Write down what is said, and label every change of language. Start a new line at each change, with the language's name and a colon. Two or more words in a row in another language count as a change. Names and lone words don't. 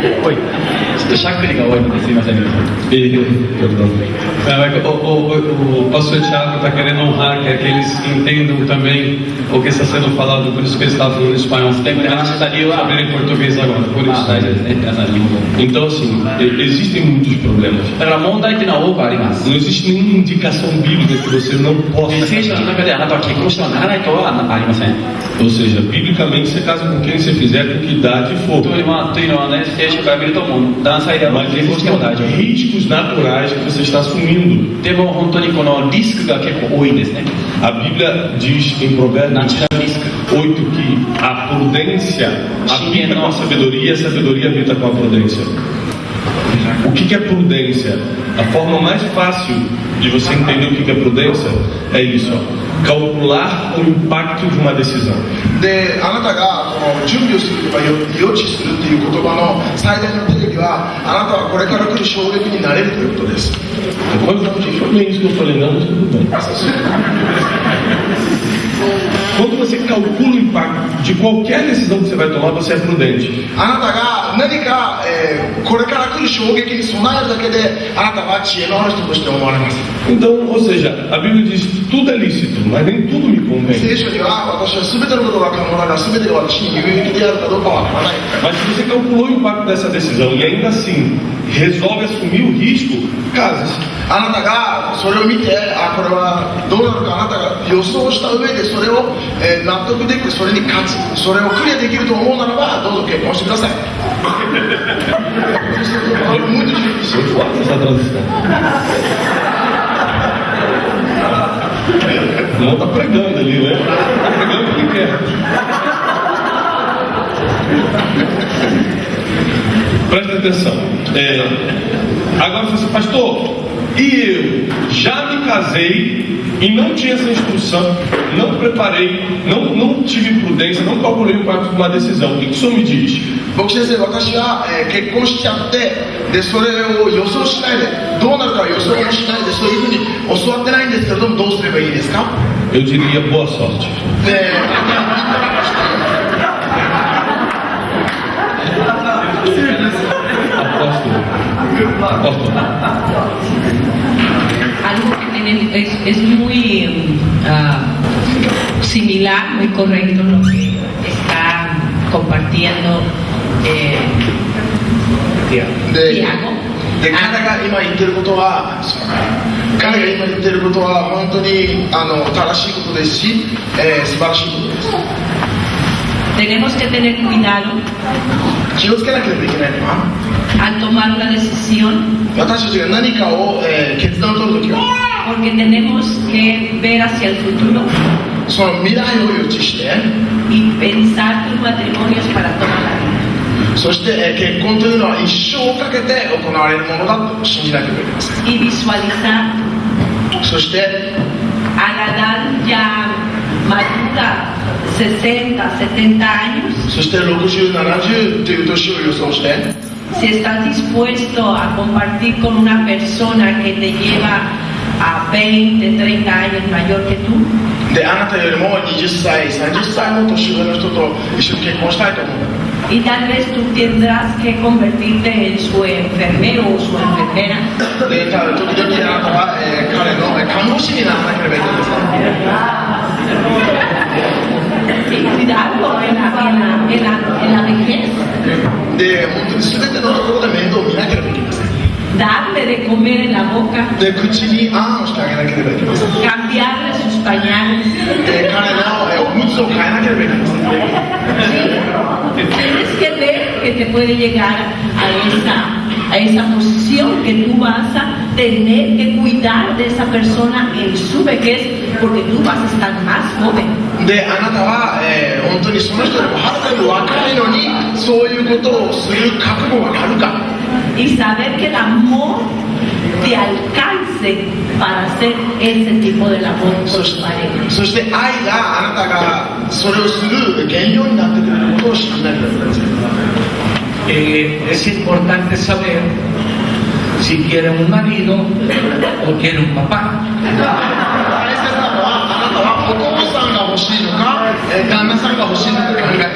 Japanese: ごいちょっとしゃっくりが多いのですいません。
Portuguese: Perdão. O pastor Tiago está querendo honrar, quer que eles entendam também o que está sendo falado, por isso que ele está falando em espanhol. Tem que saber em português agora, por isso. Então, assim, existem muitos problemas.
Japanese: だから問題っていうのは多くあります。
Portuguese: Não existe nenhuma indicação bíblica que você não possa
Japanese: 聖書の
Portuguese: casar.
Japanese: 中であなたは結婚してはならないとはありません。
Portuguese: Ou seja, biblicamente você casa com quem você fizer, com que idade for.
Japanese: というのはね、聖書から見るともう何歳でも
Portuguese: Mas
Japanese: 結婚しても大丈夫。
Portuguese: existem riscos naturais que você está assumindo.
Japanese: でも本当にこのリスクが結構多いんですね。
Portuguese: A Bíblia diz em
Japanese: ナ
Portuguese: Provérbios
Japanese: チュラルリスク。
Portuguese: 8 que a prudência habita com a sabedoria e a sabedoria habita com a prudência. O que é prudência? A forma mais fácil de você entender o que é prudência é isso, ó. Calcular o impacto de uma decisão.
Japanese: であなたがこの準備をするとか予知するっていう言葉の最大の定義はあなたはこれから来る衝撃になれるということです。
Portuguese: Depois não foi isso que eu falei, não, mas tudo bem. Quando você calcula o impacto de qualquer decisão que você vai tomar, você é prudente.
Japanese: あなたが何か、これから来る衝撃に備えるだけであなたは知恵のある人として思われます。
Portuguese: Então, ou seja, a Bíblia diz tudo é lícito, mas nem tudo me convém.
Japanese: 聖書には私は全てのことが可能だが全てが私に有益であるかどうかは分からない。
Portuguese: Mas se você calculou o impacto dessa decisão e ainda assim resolve assumir o risco, case-se.
Japanese: あなたがそれを見てこれはどうなるかあなたが予想した上でそれを、納得できてそれに勝つそれをクリアできると思うならばどうぞ結婚してください。
Portuguese: Muito difícil. Muito fácil essa transição. O irmão tá pregando ali, né? Tá pregando o que quer. Presta atenção. Agora você, pastor, e eu já me casei e não tinha essa instrução, não preparei, não tive prudência, não calculei o impacto de uma decisão. O que o senhor me diz?
Japanese: 僕先生、私は、結婚しちゃってでそれを予想しないでどうなるか予想もしないでそういうふうに教わってないんですけれどもどうすればいいですか？
Portuguese: Eu diria boa sorte. Apóstolo.
Spanish: Algo que es muy similar, muy correcto lo que está compartiendo Tiago.
Japanese: で彼が今言ってることは本当に正しいことですし、素晴らしいことです。
Spanish: Tenemos que tener cuidado
Japanese: 気をつけなければいけないのは
Spanish: al tomar una decisión
Japanese: 私たちが何かを、決断を取るときは
Spanish: porque tenemos que ver hacia el futuro
Japanese: その未来を予知して
Spanish: y pensar que un matrimonio es para toda la vida.
Japanese: そして、結婚というのは一生をかけて行われるものだと信じなければいけません。
Spanish: Y visualizar
Japanese: そして
Spanish: a la edad ya madura 60, 70 años
Japanese: そして60、70という年を予想して
Spanish: si estás dispuesto a compartir con una persona que te lleva a 20, 30 años mayor que tú
Japanese: であなたよりも20歳、30歳の年上の人と一緒に結婚したいと思う
Spanish: y tal vez tú tendrás que convertirte en su enfermero o su enfermera
Japanese: で時々あなたは、彼の看護師にならなければいけません
Spanish: y cuidarlo en la vejez
Japanese: で本当に全てのところで面倒を見なければいけません
Spanish: darle de comer en la boca
Japanese: で口にあんをしてあげなければいけません
Spanish: cambiarle sus pañales
Japanese: で彼のおむつを変えなければいけません
Spanish: tienes que ver que te puede llegar a esa posición que tú vas a tener que cuidar de esa persona en su vejez porque tú vas a estar más joven
Japanese: であなたは、本当にその人よりもはるかに若いのにそういうことをする覚悟があるか
Spanish: y saber que el amor te alcance para hacer ese tipo de labor con tu pareja
Japanese: そして愛があなたがそれをする原料になってくれることを信じなければいけません
Spanish: Es importante saber si quiere un marido o quiere un papá.
Japanese: 大切なのはあなたはお父さんが欲しいのか旦那さんが欲しいのか考えなければいけません